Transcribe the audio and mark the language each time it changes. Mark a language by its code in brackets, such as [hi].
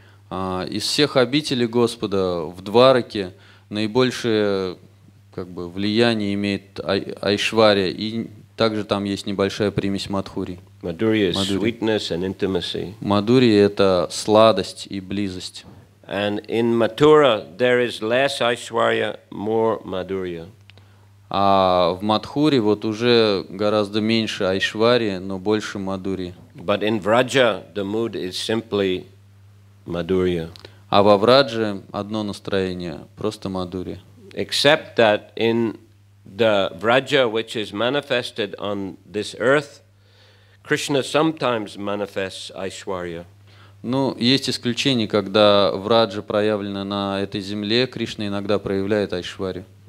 [ru] Из всех обителей Господа в Двараке наибольшее влияние имеет Айшварья, и также там есть небольшая примесь Мадхури. [en] Madhurya is sweetness and intimacy. [ru] Мадхури это сладость и близость. [en] And in Mathura there is less Aishwarya, more Madhurya. [ru] А в Мадхуре вот уже гораздо меньше Айшварьи, но больше Мадхури. [en] But in Vraja the mood is simply Madhurya. [ru] А во Врадже одно настроение, просто Мадхури. [en] Except that in the Vraja which is manifested on this earth, Krishna sometimes manifests Aishwarya. [ru] Ну, есть исключения, когда Враджа проявлена на этой земле, Кришна иногда проявляет Айшварью.